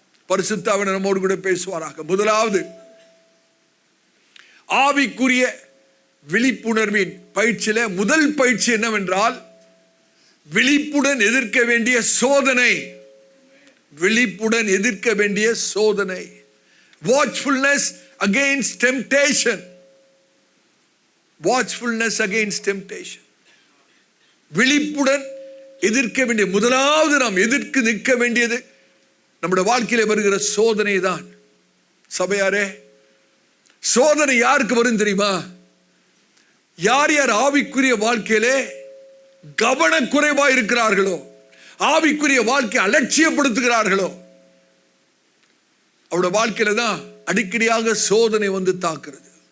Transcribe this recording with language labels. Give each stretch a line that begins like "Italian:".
Tamil: பரிசுத்த ஆவியானவர் நம்மோடு கூட பேசுவாராக. முதலாவது, ஆவிக்குரிய விழிப்புணர்வின் பயிற்சியில முதல் பயிற்சி என்னவென்றால் விழிப்புடன் எதிர்க்க வேண்டிய சோதனை. விழிப்புடன் எதிர்க்க வேண்டிய சோதனை.
English: Watchfulness against temptation. Watchfulness against temptation.
Tamil: விழிப்புடன் எதிர்க்க வேண்டிய முதலாவது, நாம் எதிர்த்து நிற்க வேண்டியது நம்முடைய வாழ்க்கையில வருகிற சோதனை தான். சபையாரே, சோதனை யாருக்கு வரும் தெரியுமா? யார் யார் ஆவிக்குரிய வாழ்க்கையிலே கவனக்குறைவா இருக்கிறார்களோ, ஆவிக்குரிய வாழ்க்கையை அலட்சியப்படுத்துகிறார்களோ, அவருடைய வாழ்க்கையில தான் அடிக்கடியாக சோதனை வந்து தாக்குறது.